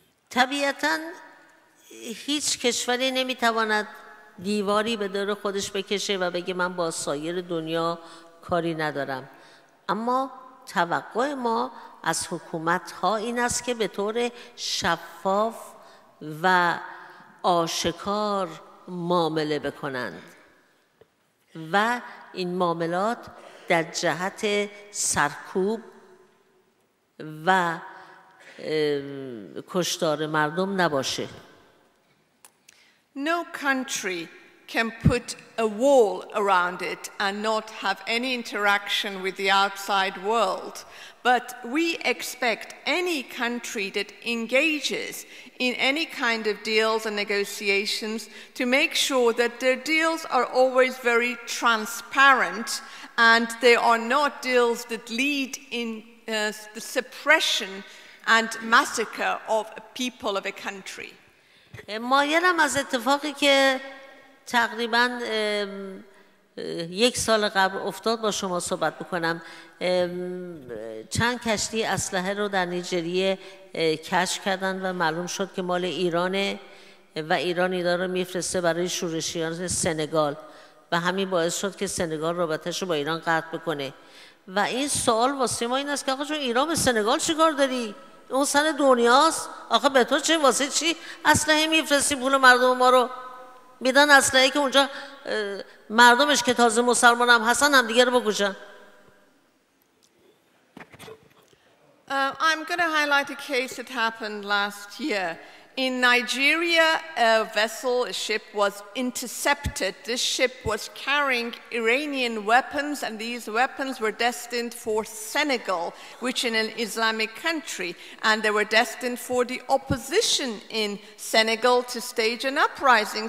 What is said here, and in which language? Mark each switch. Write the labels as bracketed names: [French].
[Persian] طبیعتاً هیچ کشوری نمیتواند دیواری به دور خودش بکشه و بگه من با سایر دنیا کاری ندارم، اما توقع ما از حکومت‌ها این است که به طور شفاف و آشکار معامله بکنند و این معاملات در جهت سرکوب و کشتار مردم نباشه. [English] No country can put a wall around it and not have any interaction with the outside world. But we expect any country that engages in any kind of deals and negotiations to make sure that their deals are always very transparent and they are not deals that lead in the suppression and massacre of a people of a country. [Persian] مایلم از اتفاقی که تقریباً 1 سال قبل افتاد با شما صحبت بکنم. چند کشتی اسلحه رو در نیجریه کشف کردن و معلوم شد که مال ایرانه و ایران اینا رو میفرسته برای شورشیان سنگال و همین باعث شد که سنگال رابطه‌شو با ایران قطع بکنه. و این سوال واسه ما این است که آقا جون ایران به سنگال چیکار داری؟ اون سن دنیاست. آخه به تو چه، واسه چی اسلحه میفرستی پول مردم ما رو میدن اسلحه که اونجا مردمش که تازه مسلمان هم هستن هم دیگه رو بکشن. [English] I'm going to highlight a case that happened last year. In Nigeria, a vessel, a ship was intercepted. This ship was carrying Iranian weapons, and these weapons were destined for Senegal, which is an Islamic country, and they were destined for the opposition in Senegal to stage an uprising.